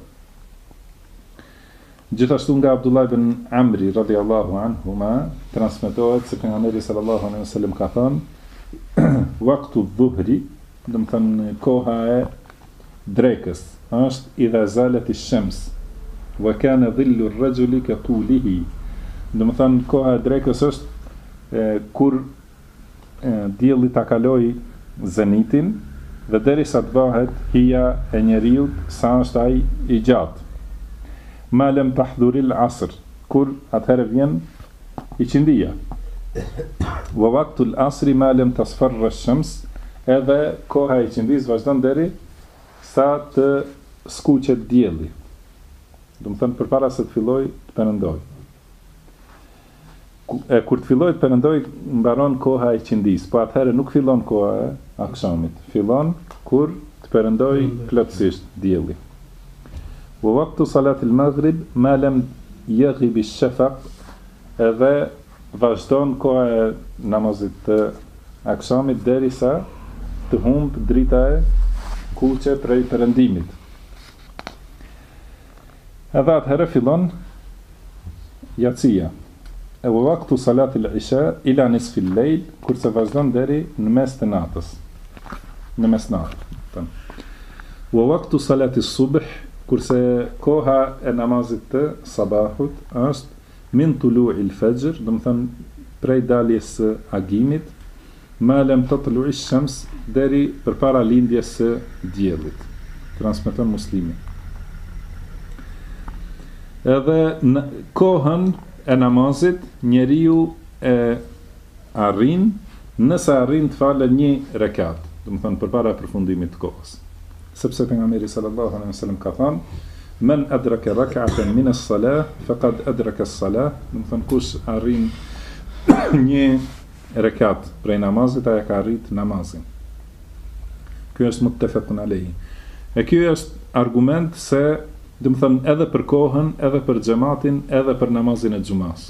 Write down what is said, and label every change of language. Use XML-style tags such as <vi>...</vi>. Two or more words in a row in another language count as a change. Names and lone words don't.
<sq>Gjithashtu nga Abdullah ibn Amri</sq> <ar>رضي الله عنهما</ar> <sq>transmetohet se pejgamberi</sq> <ar>صلى الله عليه وسلم</ar> <sq>ka thënë:</sq> <ar>"وقت الظهر",</ar> <sq>do të thënë koha e drekës, është</sq> <ar>إذا زالت الشمس وكان ظل الرجل كطوله.</ar> <sq>Do të thënë koha e drekës është kur dielli ta kaloj zenitin dhe derisa të bëhet hija e njeriut sa është ai i gjatë.</sq> <ar>ما لم تحضر العصر,</ar> <sq>kur atëherë vjen i qindia.</sq> <ar>ووقت العصر ما لم تصفر الشمس,</ar> <sq>edhe koha e qindis vazhdon deri sa të skuqet dielli. Do të thënë përpara se të fillojë të perëndojë. Kur të fillojë të perëndojë, mbaron koha e qindis, po atëherë nuk fillon koha e akşamit. Fillon kur të perëndojë plotësisht dielli.</sq> <ar>ووقت صلاة المغرب ما لم يغب الشفق,</ar> <sq>edhe vazhdon koha e namazit të akşamit derisa të humb drita e kuqe prej perëndimit. Edhe atëherë fillon yatsia.</sq> <ar>ووقت صلاة العشاء إلى نصف الليل,</ar> <sq>kurse vazhdon deri në mes të natës. Në mesnatë.</sq> <ar>ووقت صلاة الصبح,</ar> <sq>kurse koha e namazit të sabahut është</sq> <ar>من طلوع الفجر,</ar> <sq>do të thënë prej daljes së agimit,</sq> <ar>ما لم تطلع الشمس,</ar> <sq>deri përpara lindjes së diellit. Transmeton Muslimi. Edhe në kohën e namazit njeriu e arrin nëse arrin të falë një rekat, do të thënë përpara përfundimit të kohës. Sepse pejgamberi</sq> <ar>صلى الله عليه وسلم</ar> <sq>ka thënë:</sq> <ar>"من أدرك ركعة من الصلاة فقد أدرك الصلاة",</ar> <sq>do të thënë kush arrin një rekat prej namazit, ai ka arrit namazin. Ky është</sq> <ar>متفق عليه.</ar> <sq>E ky është argument se, do të thënë, edhe për kohën, edhe për xhamatin, edhe për namazin e xumas.</sq>